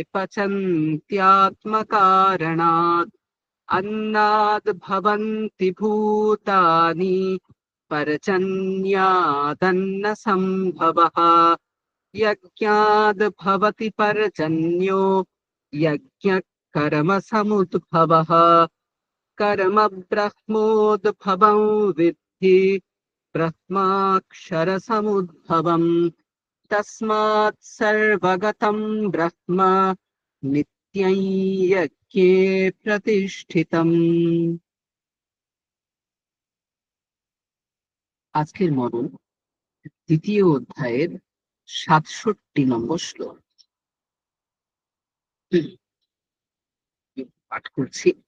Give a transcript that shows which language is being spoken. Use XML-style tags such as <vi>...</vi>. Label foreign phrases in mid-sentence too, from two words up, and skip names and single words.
<sa>पचन्त्यात्मकारणात् अन्नाद् भवन्ति भूतानि पर्जन्यादन्नसम्भवः यज्ञाद् भवति पर्जन्यो यज्ञः कर्मसमुद्भवः कर्म ब्रह्मोद्भवं विद्धि ब्रह्माक्षरसमुद्भवम् তস্মাৎ সর্বগতম ব্রহ্ম নিত্যং যজ্ঞে প্রতিষ্ঠিতম।</sa> <bn>আজকের মনন দ্বিতীয় অধ্যায়ের ৬৭ নম্বর শ্লোক পাঠ করছি।</bn>